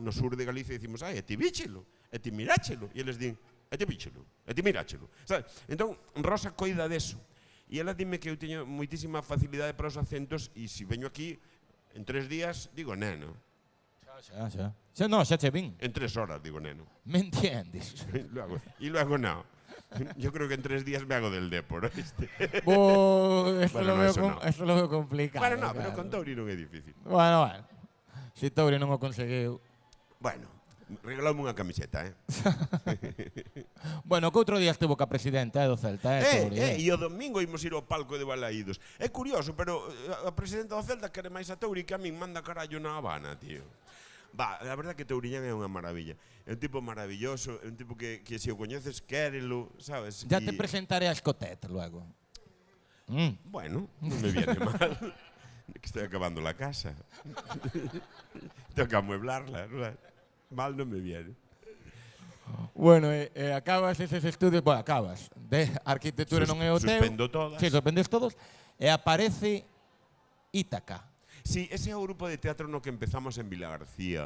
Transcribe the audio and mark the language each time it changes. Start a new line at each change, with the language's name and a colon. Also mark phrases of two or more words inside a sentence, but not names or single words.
Galician: No sur de Galicia dicimos: ai, e ti víchelo, e ti miráchelo. E eles din: e ti víchelo, e ti miráchelo. Entón, Rosa coida deso. E ela dime que eu teño moitísima facilidade para os acentos e se veño aquí, en 3 días, digo neno. Xa che vin. En 3 horas digo neno.
Spanish: Me entiendes.
Galician: E logo non.
Spanish: Yo creo que en 3 días me hago del Depor, ¿viste? Eso Bueno, lo no, veo eso no. eso lo veo complicado. Bueno, no, pero claro.
Galician: con Touri non é difícil. Bueno. Se Touri non o conseguiu. Bueno, regalaume unha camiseta, Bueno, que outro día estivo ca presidenta do Celta, Touri. E o domingo imos ir ao palco de Balaídos. É curioso, pero a presidenta do Celta quere máis a Touri que a min manda carallo na Habana, tío. A verdade que Touriñán é unha maravilla. É un tipo maravilloso, é un tipo que se o coñeces, quérelo, sabes?
Spanish: Ya te presentaré a Escotet luego. Bueno, non me viene mal. Que estoy acabando la casa. Tengo que amueblarla, ¿no? Mal non me viene.
Galician: Bueno, acabas eses estudios, bueno, acabas, de arquitectura non é o teu.
Spanish: Suspendo todas.
Galician: Sí, suspendes todos, e aparece Ítaca. Sí, ese é o grupo de teatro no que empezamos en Vilagarcía.